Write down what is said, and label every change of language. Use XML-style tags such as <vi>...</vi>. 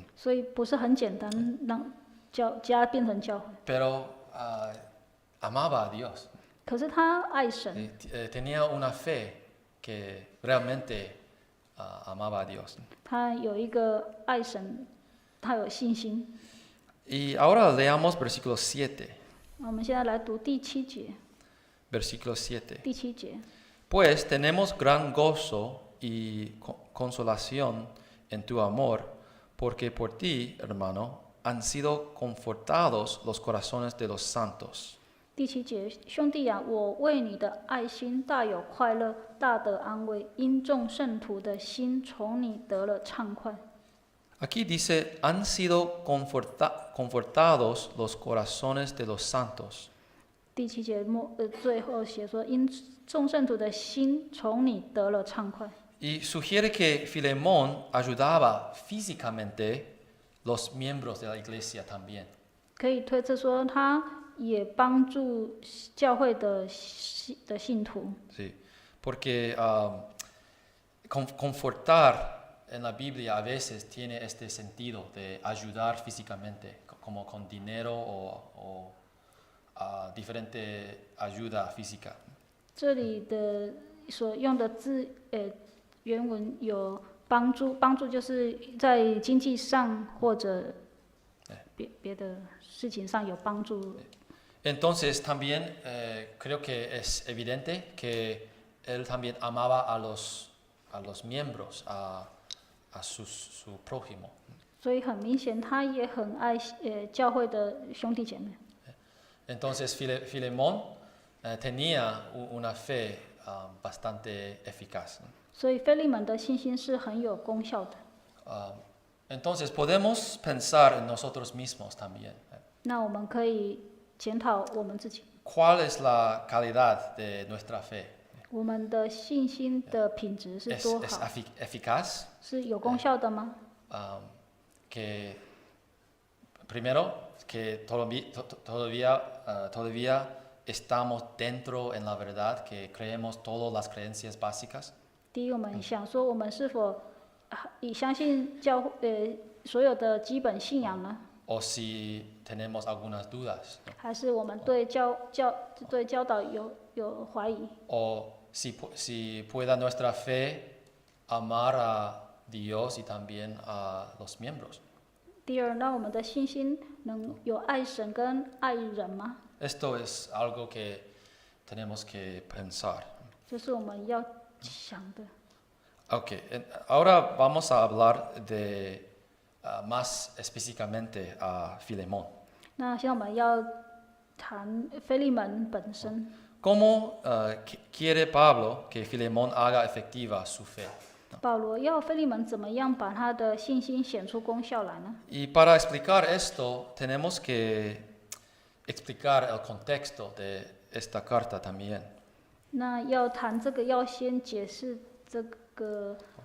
<zh>所以不是很简单让家变成教会。</zh> <es>Pero amaba a Dios.</es> <zh>可是他爱神，</zh> <es>Tenía una fe que realmente amaba a Dios.</es> <zh>他有一个爱神，他有信心。</zh> <es>Y ahora leamos versículo 7.</es> <zh>我们现在来读第7节，</zh> <es>Versículo 7.</es> <zh>第7节。</zh> <es>Pues tenemos gran gozo y consolación en tu amor, porque por ti, hermano, han sido confortados los corazones de los santos.</es> <zh>第7节，兄弟啊，我为你的爱心大有快乐，大得安慰，因众圣徒的心从你得了畅快。</zh> <es>Aquí dice, han sido confortados los corazones de los santos.</es> <zh>第7节最后写说，因众圣徒的心从你得了畅快。</zh> <es>Y sugiere que Filemón ayudaba físicamente los miembros de la iglesia también.</es> <zh>可以推测说，他也帮助教会的信徒。</zh> <es>Sí, porque confortar en la Biblia a veces tiene este sentido de ayudar físicamente, como con dinero o diferente ayuda física.</es> <zh>这里的所用的字，原文有帮助，帮助就是在经济上或者别的事情上有帮助。</zh> <es>Entonces también creo que es evidente que él también amaba a los miembros, a su prójimo.</es> <zh>所以很明显，他也很爱教会的兄弟姐妹。</zh> <es>Entonces Filemón tenía una fe bastante eficaz.</es> <zh>所以腓利门的信心是很有功效的。</zh> <es>Entonces podemos pensar en nosotros mismos también.</es> <zh>那我们可以检讨我们自己，</zh> <es>¿Cuál es la calidad de nuestra fe?</es> <zh>我们的信心的品质是多</zh> <es>¿Es</es> <zh>好？</zh> <es>eficaz?</es> <zh>是有功效的吗？</zh> <es>Que primero, que todavía estamos dentro en la verdad, que creemos todas las creencias básicas.</es> <zh>第一，我们想说，我们是否以相信所有的基本信仰呢？</zh> <es>O si tenemos algunas dudas.</es> <zh>还是我们对教导有怀疑？</zh> <es>O si pueda nuestra fe amar a Dios y también a los miembros.</es> <zh>第二，那我们的信心能有爱神跟爱人吗？</zh> <es>Esto es algo que tenemos que pensar.</es> <zh>这是我们要想的。</zh> <es>Ok, ahora vamos a hablar de más específicamente a Filemón.</es> <zh>那现在我们要谈腓利门本身。</zh> <es>¿Cómo quiere Pablo que Filemón haga efectiva su fe?</es> <zh>保罗要腓利门怎么样把他的信心显出功效来呢？</zh> <es>Y para explicar esto, tenemos que explicar el contexto de esta carta también.</es> <zh>那要谈这个，要先解释这个</zh>